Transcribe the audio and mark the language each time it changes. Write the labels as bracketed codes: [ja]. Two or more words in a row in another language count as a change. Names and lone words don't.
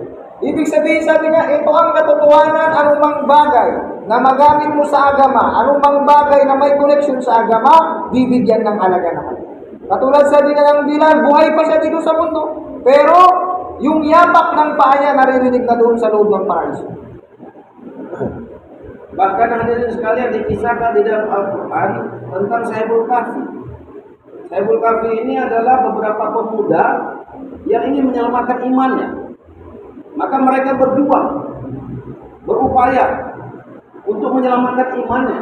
[tl] Ibig sabihin, sabi niya, ito ang katotohanan, anumang bagay na magamit mo sa agama, anumang bagay na may koneksyon sa agama, bibigyan ng halaga naman. Katulad sabi niya ng Bilal, buhay pa siya dito sa mundo, pero yung yapak ng paa niya naririnig na doon sa loob ng paraiso. [id] Bahkan hadirin sekalian dikisahkan di dalam Al-Quran tentang Sahibul Kahfi. Sahibul Kahfi ini adalah beberapa pemuda yang ingin menyelamatkan imannya. Maka mereka berjuang, berupaya untuk menyelamatkan imannya.